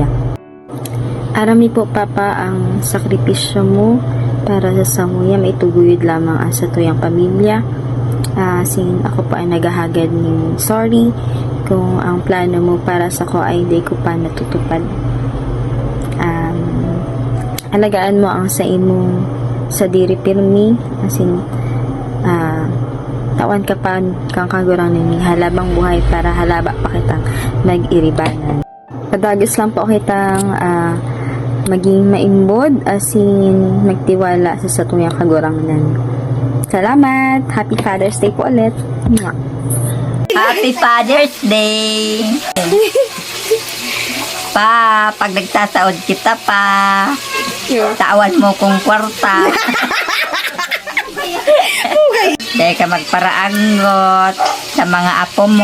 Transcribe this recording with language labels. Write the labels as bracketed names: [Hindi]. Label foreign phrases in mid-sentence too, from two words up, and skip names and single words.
[Bikol] Arami po, Papa, ang sakripisyo mo para sa samuya may tuguyod lamang ang satuyang pamilya. [Filipino] Ako po ay naghahagad ng sorry kung ang plano mo para sa ko ay hindi ko pa natutupad. [Bikol] Alagaan mo ang sa imong sa diri pirmi, tawan ka pa kang kagurang ni halabang buhay para halaba pa kitang nag-iribanan. Padagos lang po kitang maging maimbod magtiwala sa satuyang kagurangnan. Salamat! [English] Happy Father's Day po ulit! Mwah. Happy Father's Day! [Bikol] Pa, pag nagsasaod kita pa, tawan mo kong kwarta. Dahil ka magparaangot sa mga apo mo.